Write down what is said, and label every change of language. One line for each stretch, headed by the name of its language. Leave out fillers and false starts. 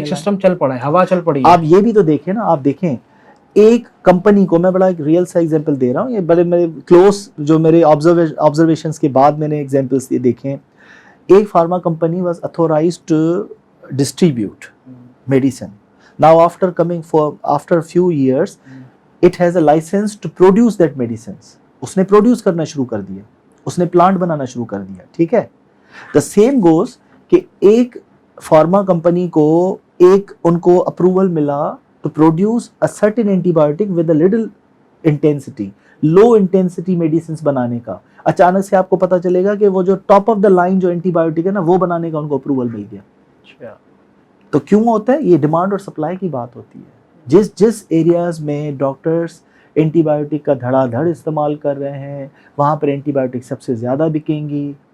Urdu: ایک سسٹم چل پڑا ہے, ہوا چل پڑی ہے. آپ یہ بھی تو دیکھیں نا, آپ دیکھیں ایک کمپنی کو, میں بڑا ایک ریئل سا ایگزامپل دے رہا ہوں, یہ بڑے میرے کلوز جو میرے آبزرویشنس کے بعد میں نے ایگزامپلس دیکھیں.
English: ایک pharma company was authorized to distribute medicine. Now after few years it has a license to produce that medicines.
Urdu: اس نے پروڈیوس کرنا شروع کر دیا, اس نے پلانٹ بنانا شروع کر دیا. ٹھیک ہے,
English: the same goes
Urdu: کہ ایک فارما کمپنی کو ایک ان کو اپروول ملا
English: to produce a certain antibiotic with a little intensity, low intensity medicines
Urdu: بنانے کا. اچانک سے آپ کو پتا چلے گا کہ وہ جو ٹاپ آف دا لائن جو اینٹی بایوٹک ہے نا وہ بنانے کا ان کو اپروول مل گیا. تو کیوں ہوتا ہے یہ؟ ڈیمانڈ اور سپلائی کی بات ہوتی ہے. جس ایریاز میں ڈاکٹرز اینٹی بایوٹک کا دھڑا دھڑ استعمال کر رہے ہیں وہاں پر اینٹی بایوٹک سب سے زیادہ بکیں گی.